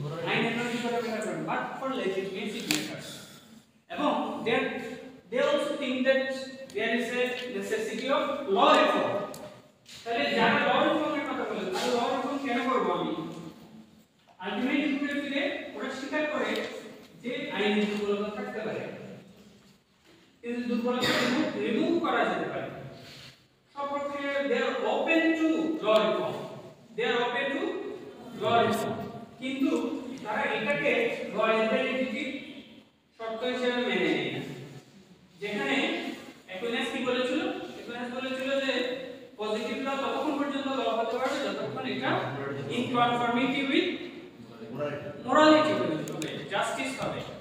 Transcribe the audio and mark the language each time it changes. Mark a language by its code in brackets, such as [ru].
[bn] আইনের নৈতিকতা ম্যাটার করে না, [en] But for legitimacy matters. এবং they also think that there is a necessity of law reform. [bn] তাহলে যারা law reform এর কথা বলে তাহলে law reform কেন করব আমি? আলটিমেটলি ঘুরে ফিরে ওরা স্বীকার করে যে আইনের দুর্বলতা থাকতে পারে, কিন্তু দুর্বলতা রিমুভ করা যেতে পারে। সব প্রক্রিয়া [en] they are open to law reform. They are open to law reform. [bn] কিন্তু তারা এটাকে রয়্যালিটি শর্ত হিসেবে মেনে নেয় না। যেখানে অ্যাকুইনাস কি বলেছিল? অ্যাকুইনাস বলেছিল যে পজিটিভ ল ততক্ষণ পর্যন্ত ল হতে পারবে যতক্ষণ এটা [en] in conformity with morality [bn] হবে, জাস্টিস হবে।